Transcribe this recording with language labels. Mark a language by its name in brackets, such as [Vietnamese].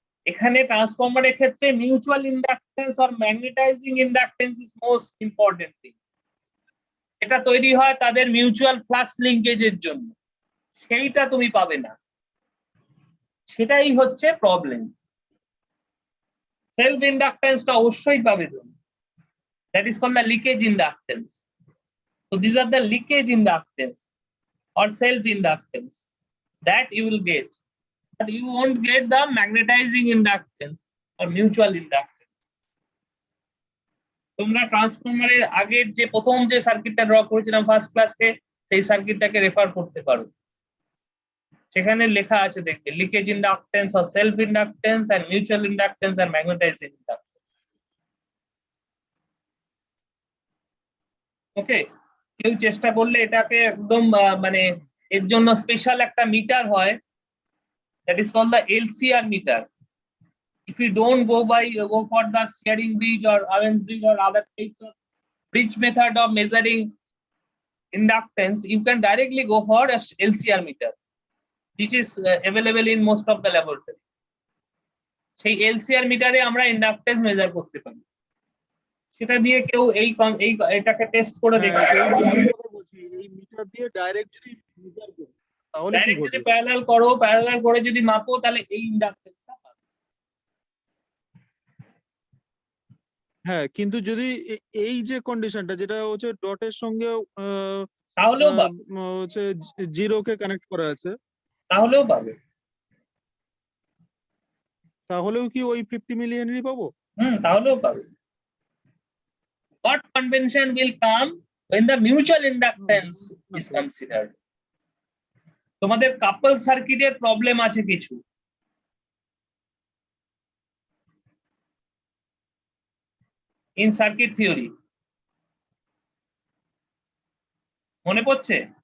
[Bangla] এখানে ট্রান্সফরমারের ক্ষেত্রে mutual inductance আর magnetising inductance [English] Is most important thing. [Bangla] এটা তৈরি হয় তাদের মিউচুয়াল ফ্লাক্স লিঙ্কেজের জন্য, সেইটা তুমি পাবে না, সেটাই হচ্ছে প্রবলেম। সেলফ ইন্ডাকটেন্সটা অবশ্যই পাবে তুমি, [English] that is called the leakage inductance. So these are the leakage inductance or self inductance that you will get, but you won't get the magnetizing inductance or mutual inductance. [Bangla] তোমরা ট্রান্সফরমারের আগের যে প্রথম যে সার্কিটটা ড্র করেছিলাম ফার্স্ট ক্লাসে, সেই সার্কিটটাকে রেফার করতে পারো, সেখানে লেখা আছে দেখবে leakage inductance [English] or self inductance and mutual inductance and magnetizing inductance. [Bangla] ওকে, কেউ চেষ্টা করলে এটাকে একদম মানে এর জন্য স্পেশাল একটা মিটার হয়, [English] that is called the LCR meter. If you don't go for the steering bridge or Owens bridge or other types of bridge method of measuring inductance, you can directly go for a LCR meter, which is available in most of the laboratory. [Bangla] সেই LCR মিটারে আমরা inductance measure করতে পারি, সেটা দিয়ে কেউ এটাকে test করে দেখতে পারে। এই মিটার দিয়ে ডাইরেক্ট যদি মেজার করি তাহলে কি ডাইরেক্ট যদি ঘটবে? প্যারালাল করে যদি মাপো, তাহলে এই ইন্ডাকটেন্সটা পাবে। হ্যাঁ, কিন্তু যদি এই যে কন্ডিশনটা যেটা হচ্ছে ডটের সঙ্গে তাহলেও পাবে, হচ্ছে জিরোকে কানেক্ট করা আছে, তাহলেও পাবে। তাহলেও কি ওই 50 মিলি হেনরি পাবো? তাহলেও পাবে। [English] What convention will come when the mutual inductance is considered. [Bangla] তোমাদের কাপল সার্কিটের প্রবলেম আছে কিছু, ইন সার্কিট থিওরি মনে পড়ছে?